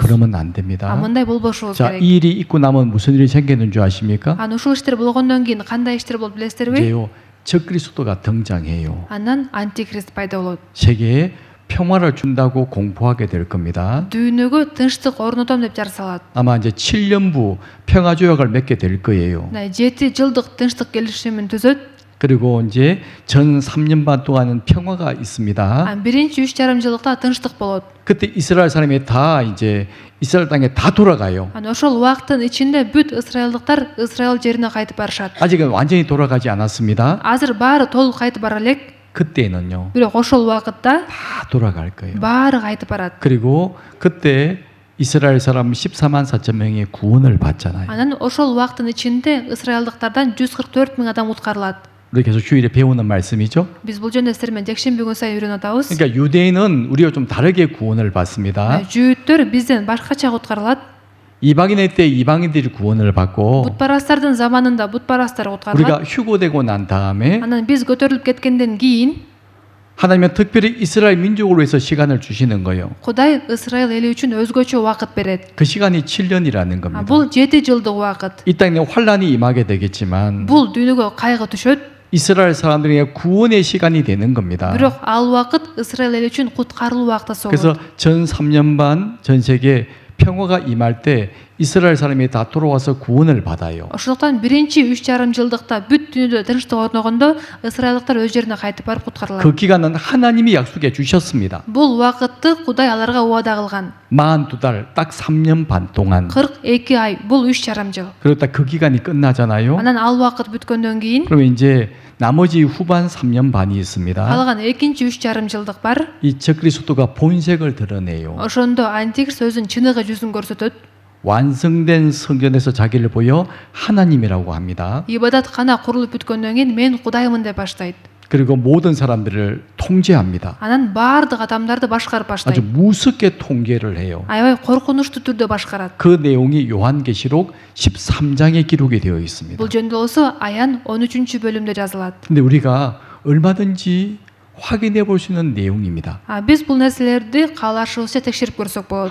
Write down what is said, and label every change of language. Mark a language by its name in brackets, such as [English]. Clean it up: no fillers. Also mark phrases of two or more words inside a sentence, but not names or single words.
[Korean] 그러면 안 [Kyrgyz] А [Korean] 됩니다. [Kyrgyz] мындай болбошубуз [Korean] 자, [Kyrgyz] керек. [Korean] 이 일이 있고 나면 무슨 일이 생기는 줄 아십니까? [Kyrgyz] Анан ушул иштер болгондон кийин кандай иштер болуп билесиздерби? [Korean] 이제요, 적그리스도가 등장해요. [Kyrgyz] Анан антикрист пайда болот. [Korean] 세계에 평화를 준다고 공포하게 될 겁니다. [Kyrgyz] Дүйнөгө тынчтык орнотом деп жар салат. [Korean] 아마 이제 7년부 평화 조약을 맺게 될 거예요. [Kyrgyz] 7 жылдык тынчтык келишимин түзөт. [Korean] 그리고 이제 전 3년 반 동안은 평화가 있습니다. [Kyrgyz] Анан биринчи 3,5 жылдыкта тынчтык болот. [Korean] 그때 이스라엘 사람이 다 이제 이스라엘 땅에 다 돌아가요. [Kyrgyz] Анан ошол убакыттын ичинде бүт ысрайылдыктар Ысрайыл жерине кайтып барышат. [Korean] 아직은 완전히 돌아가지 않았습니다. [Kyrgyz] Азыр баары толук кайтып бара элек, [Korean] 그때는요, [Kyrgyz] бирок ошол убакытта [Korean] 다 돌아갈 거예요. [Kyrgyz] баары кайтып барат. [Korean] 그리고 그때 이스라엘 사람 14만 4천 명이 구원을 받잖아요. [Kyrgyz] Анан ошол убакыттын ичинде ысрайылдыктардан 144 000 адам уткарылат. [Korean] 우리 계속 주일에 배우는 말씀이죠. [Kyrgyz] Биз бул жөнүндө сиздер менен жекшемби күн сайын үйрөнүп атабыз. [Korean] 그러니까 유대인은 우리가 좀 다르게 구원을 받습니다. [Kyrgyz] Жүйүттөр бизден башкача уткарылат. [Korean] 이방인의 때 이방인들이 구원을 받고 [Kyrgyz] Бутпарастардын заманында бутпарастар уткарылат. [Korean] 우리가 휴고되고 난 다음에 [Kyrgyz] Анан биз көтөрүлүп кеткенден кийин [Korean] 하나님은 특별히 이스라엘 민족을 위해서 시간을 주시는 거예요. [Kyrgyz] Кудай Ысрайыл эли үчүн өзгөчө убакыт берет. [Korean] 그 시간이 7년이라는 겁니다. [Kyrgyz] Бул 7 жылдык убакыт. [Korean] 이 땅에 환란이 임하게 되겠지만 [Kyrgyz] Бул дүйнөгө кайгы түшөт. [Korean] 이스라엘 사람들에게 구원의 시간이 되는 겁니다. [Kyrgyz] Бирок ал убакыт Ысрайыл эли үчүн куткарылуу убакыта [Korean] 그래서 [Kyrgyz] болот. [Korean] 전 3년 반 전 세계 평화가 임할 때 이스라엘 사람이 다 돌아와서 구원을 받아요. [Kyrgyz] Ошондуктан биринчи 3,5 жылдыкта бүт дүйнөдө тынчтык орногондо ысрайылдыктар өз жерине кайтып барып куткарылат. [Korean] 그 기간은 하나님이 약속해 주셨습니다. [Kyrgyz] Бул убакытты Кудай аларга убада кылган. [Korean] 42달 딱 3년 반 동안. [Kyrgyz] 42 ай, бул 3,5 жыл. [Korean] 그러다 그 기간이 끝나잖아요. [Kyrgyz] Анан ал убакыт бүткөндөн кийин [Korean] 그러면 이제 나머지 후반 3년 반이 있습니다. [Kyrgyz] калган экинчи 3,5 жылдык бар. [Korean] 이 적그리스도가 본색을 드러내요. [Kyrgyz] Ошондо антикрист өзүнүн чыныгы жүзүн көрсөтөт. [Korean] 완성된 성전에서 자기를 보여 하나님이라고 합니다. [Kyrgyz] Ибадаткана курулуп бүткөндөн кийин мен Кудаймын деп баштайт. [Korean] 그리고 모든 사람들을 통제합니다. [Kyrgyz] Анан баардык адамдарды башкарып [Korean] 아주 [Kyrgyz] баштайт. [Korean] 무섭게 통계를 해요. [Kyrgyz] Аябай коркунучтуу түрдө башкарат. [Korean] 그 내용이 요한계시록 13장에 기록이 되어 있습니다. [Kyrgyz] Бул жөнүндө болсо Аян 13 бөлүмдө жазылат. [Korean] 근데 우리가 얼마든지 확인해 볼 수 있는 내용입니다. [Kyrgyz] Биз бул нерселерди каалашыбызча текшерип көрсөк болот.